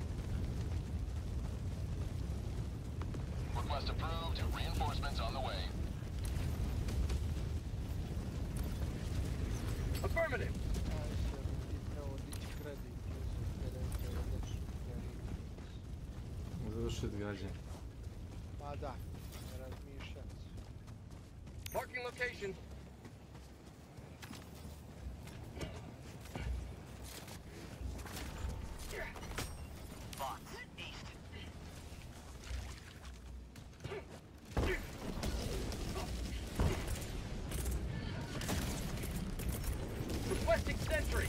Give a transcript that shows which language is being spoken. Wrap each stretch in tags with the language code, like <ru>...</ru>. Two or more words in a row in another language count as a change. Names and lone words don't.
<en>Request approved. Reinforcements on the way. Affirmative.</en> <sr>Završiti gađanje. Pa da, ne razmišljati.</sr> <en>Marking location. Box east. Requesting sentry.</en>